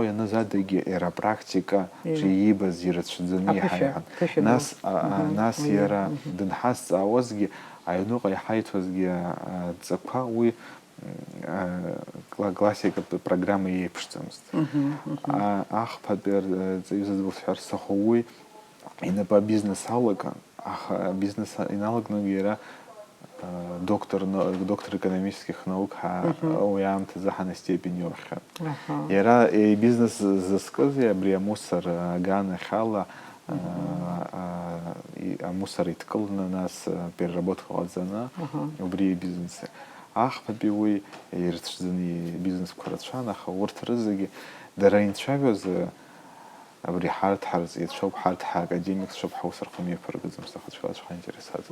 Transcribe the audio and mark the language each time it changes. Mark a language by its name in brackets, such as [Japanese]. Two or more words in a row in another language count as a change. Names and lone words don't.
[Abkhazian] ианыз адагьы иара апрактикаҿы иибаз ирацәаӡаны иҳаиҳан нас иара дынҳазҵаауазгьы аҩныҟа иҳаиҭозгьы аҵақәа уи классикатә программа еиԥшӡамызт ахԥатәи арҵаҩы зыӡбахә сҭаху уи инапы абизнес алакын аха абизнес иналагны иара [Russian] доктор экономических наук [Abkhazian] уи аамҭазы ҳана степень иоухьан иара бизнес зызкыз абри амусор аганахь ала амусор иҭкылны нас переработка ҟаҵаны убри бизнес ахԥатәи уи ирацәаӡаны бизнесқәа рацәан аха урҭ рызегьы дара инцәажәоз абри ҳарҭ ҳарҵаҩцәоуп ҳарҭ ҳакадемикцәоуп ҳаус рҟны имҩаԥыргаӡом сҭахыцәалаҵәҟьа иинтересаӡам